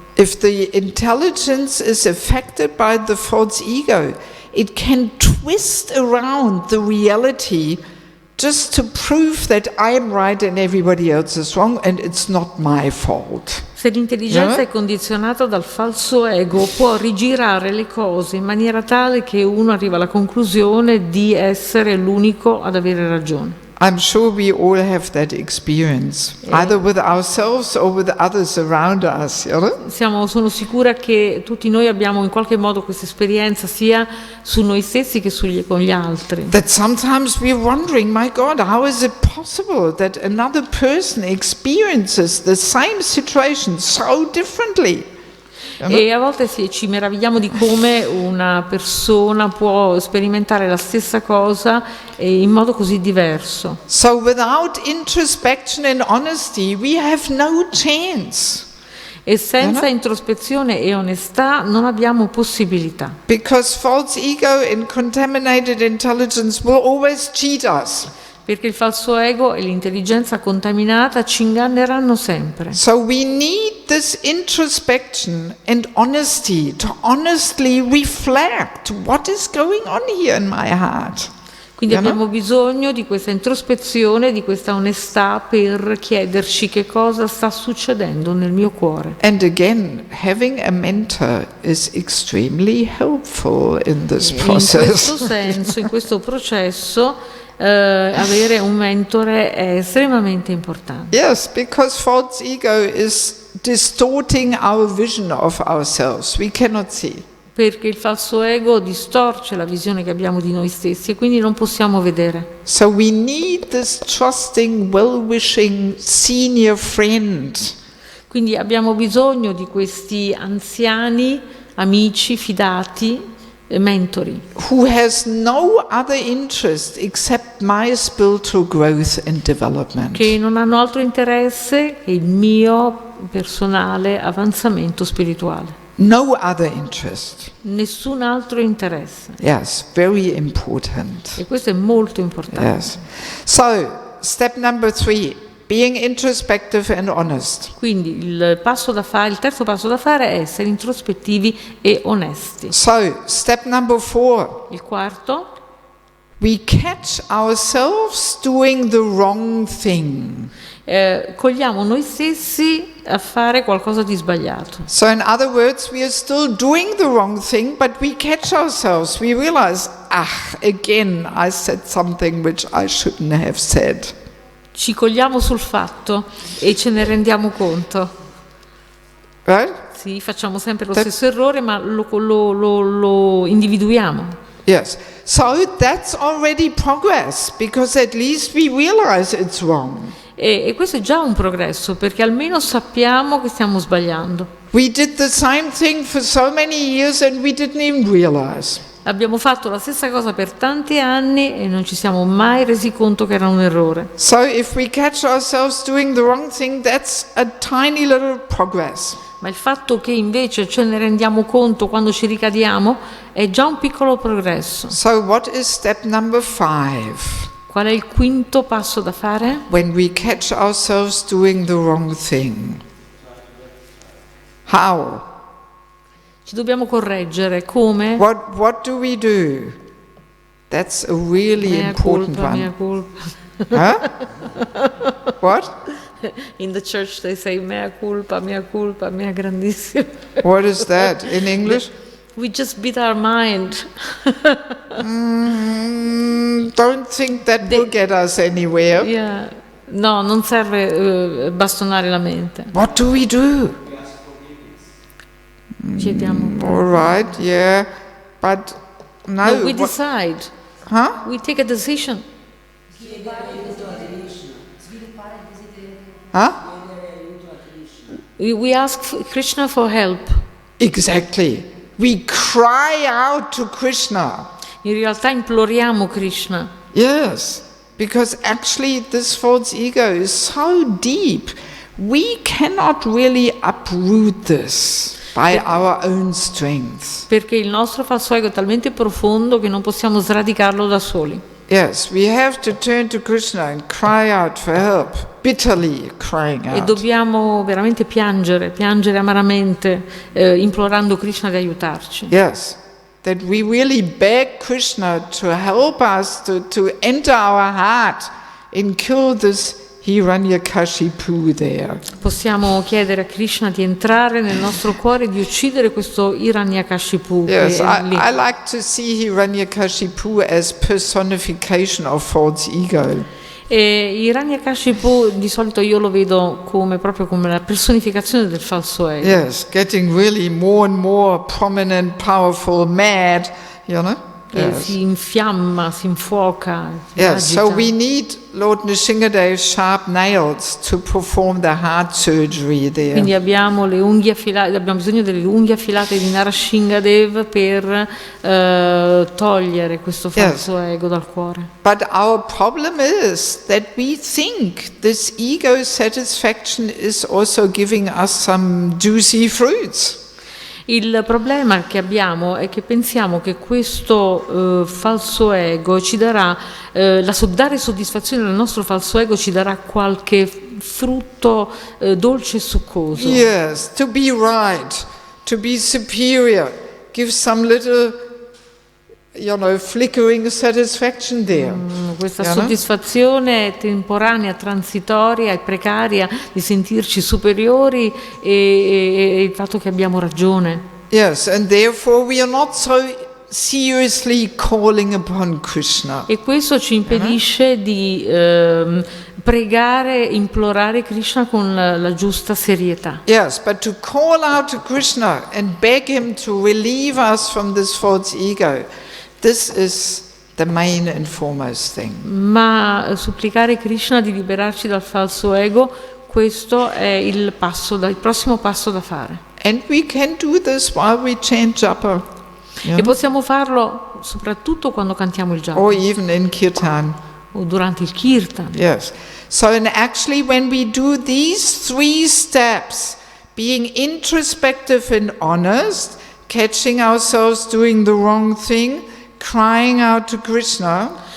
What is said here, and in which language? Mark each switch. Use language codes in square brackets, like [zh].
[en] If the intelligence is affected by the false ego, it can twist around the reality just to prove that I am right and everybody else is wrong and it's not my fault. [it] Se l'intelligenza è condizionata dal falso ego, può rigirare le cose in maniera tale che uno arriva alla conclusione di essere l'unico ad avere ragione. [en] I'm sure we all have that experience, either with ourselves or with others around us. You know? [it] Sono sicura che tutti noi abbiamo in qualche modo questa esperienza sia su noi stessi che con gli altri. [en] That sometimes we're wondering, my God, how is it possible that another person experiences the same situation so differently? [it] E a volte ci meravigliamo di come una persona può sperimentare la stessa cosa in modo così diverso. [en] So without introspection and honesty, we have no chance. [it] E senza introspezione e onestà non abbiamo possibilità. [en] Because false ego and contaminated intelligence will always cheat us. [it] Perché il falso ego e l'intelligenza contaminata ci inganneranno sempre. [en] So we need this introspection and honesty to honestly reflect what is going on here in my heart. [it] Quindi abbiamo bisogno di questa introspezione, di questa onestà per chiederci che cosa sta succedendo nel mio cuore. [en] And again, having a mentor is extremely helpful in this process. [it] In questo senso, in questo processo, avere un mentore è estremamente importante. [en] Yes, because false ego is distorting our vision of ourselves. We cannot see. [it] Perché il falso ego distorce la visione che abbiamo di noi stessi e quindi non possiamo vedere. [en] So we need this trusting, well-wishing senior friend. [it] Quindi abbiamo bisogno di questi anziani, amici, fidati, mentori. [en] Who has no other interest except my spiritual growth and development. [it] Che non hanno altro interesse che il mio personale avanzamento spirituale. [en] No other interest. [it] Nessun altro interesse. [en] Yes, very important. [it] E questo è molto importante. [en] Yes. So, step number 3, being introspective and honest. [it] Quindi il terzo passo da fare è essere introspettivi e onesti. [en] So, step number 4, [it] Il quarto, [en] we catch ourselves doing the wrong thing. [it] cogliamo noi stessi a fare qualcosa di sbagliato. [en] So in other words, we are still doing the wrong thing, but we catch ourselves. We realize, again, I said something which I shouldn't have said. [it] ci cogliamo sul fatto e ce ne rendiamo conto. [en] Right? [it] Sì, facciamo sempre lo stesso errore, ma lo individuiamo. [en] Yes. So that's already progress, because at least we realize it's wrong. [it] E questo è già un progresso, perché almeno sappiamo che stiamo sbagliando. [en] We did the same thing for so many years and we didn't even realize. [it] Abbiamo fatto la stessa cosa per tanti anni e non ci siamo mai resi conto che era un errore. [en] So if we catch ourselves doing the wrong thing, that's a tiny little progress. [it] Ma il fatto che invece ce ne rendiamo conto quando ci ricadiamo è già un piccolo progresso. [en] So what is step number 5? [it] Qual è il quinto passo da fare? [en] When we catch ourselves doing the wrong thing. How? [it] Ci dobbiamo correggere. Come? [en] What do we do? That's a really [la] Mea [en] important [la] culpa, [en] one. [la] mea culpa. [en] Huh? What? In the church they say [la] mea culpa, mea grandissima. [en] What is that in English? We just beat our mind. Don't think that will get us anywhere. Yeah. [it] No, non serve bastonare la mente. [en] What do we do? [it] Chiediamo. [en] All right, yeah, but no. No, we decide. Huh? We take a decision. Huh? We ask Krishna for help. Exactly. We cry out to Krishna. [it] In realtà imploriamo Krishna. [en] Yes, because actually this false ego is so deep. We cannot really uproot this by our own strength. [it] Perché il nostro falso ego è talmente profondo che non possiamo sradicarlo da soli. [en] Yes, we have to turn to Krishna and cry out for help, bitterly crying [it] E [en] out. [it] dobbiamo veramente piangere amaramente, implorando Krishna di aiutarci. [en] Yes, that we really beg Krishna to help us to enter our heart and kill this Hiranyakashipu there. [it] Possiamo chiedere a Krishna di entrare nel nostro cuore e di uccidere questo Hiranyakashipu. [en] Yes, [it] che è lì. [en] I like to see Hiranyakashipu as personification of false ego. [it] E Hiranyakashipu di solito io lo vedo proprio come la personificazione del falso ego. [en] Yes, getting really more and more prominent, powerful, mad, you know? [it] Che [en] Yes. [it] si infiamma, si infuoca, si [en] Yes, so [it] agita. [en] we need Lord Nrsingadev's sharp nails to perform the heart surgery there. [it] Quindi abbiamo le unghie affilate, abbiamo bisogno delle unghie affilate di Nrsingadev per togliere questo falso ego dal cuore. [en] But our problem is that we think this ego satisfaction is also giving us some juicy fruits. [it] Il problema che abbiamo è che pensiamo che questo falso ego ci darà, dare soddisfazione al nostro falso ego ci darà qualche frutto dolce e succoso. [en] Yes, to be right, to be superior, give some little, flickering satisfaction there. [it] Questa soddisfazione temporanea, transitoria e precaria di sentirci superiori e il fatto che abbiamo ragione. [en] Yes, and therefore we are not so seriously calling upon Krishna. [it] E questo ci impedisce di pregare, implorare Krishna con la giusta serietà. [en] Yes, but to call out to Krishna and beg him to relieve us from this false ego, this is the main and foremost thing. [it] Ma supplicare Krishna di liberarci dal falso ego, questo è il prossimo passo da fare. [en] And we can do this while we chant japa. [it] E possiamo farlo soprattutto quando cantiamo il japa [en] Or even in kirtan. [it] o durante il kirtan. [en] Yes. So and actually when we do these 3 steps, being introspective and honest, catching ourselves doing the wrong thing, crying out to Krishna,